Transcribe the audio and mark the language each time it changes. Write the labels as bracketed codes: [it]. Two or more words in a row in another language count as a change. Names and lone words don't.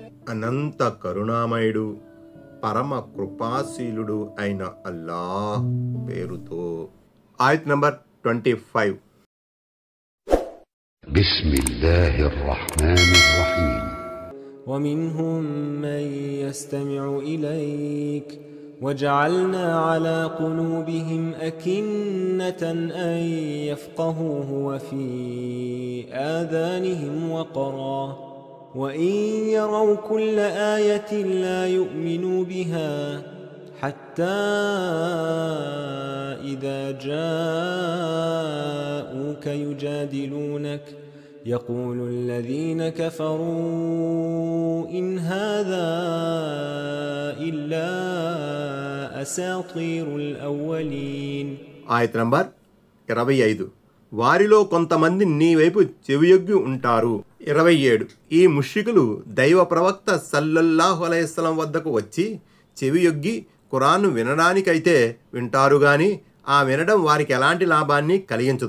[te] అనంత కరుణామయుడు పరమ కృపాశీలుడు అయిన అల్లాహ్ పేరుతో. ఆయత్ నంబర్ 25. [ar] بسم الله الرحمن الرحيم. ومنهم من يستمع إليك وجعلنا على قلوبهم أكنة أن يفقهوه وفي آذانهم وقرا وإن يروا كل آية لا يؤمنوا بها حتى إذا جاءوك يجادلونك يقول الذين كفروا إن هذا إلا أساطير الأولين. [te] ఆయత్ నంబర్ 25. వారిలో కొంతమంది నీ వైపు చెవియొగ్గి ఉంటారు. 27. ఈ ముష్రికులు దైవ ప్రవక్త [ar] صلى الله عليه وسلم [te] వద్దకు వచ్చి చెవియొగ్గి ఖురాన్ను వినడానికైతే వింటారు గాని ఆ వినడం వారికి ఎలాంటి లాభాన్ని కలిగించదు.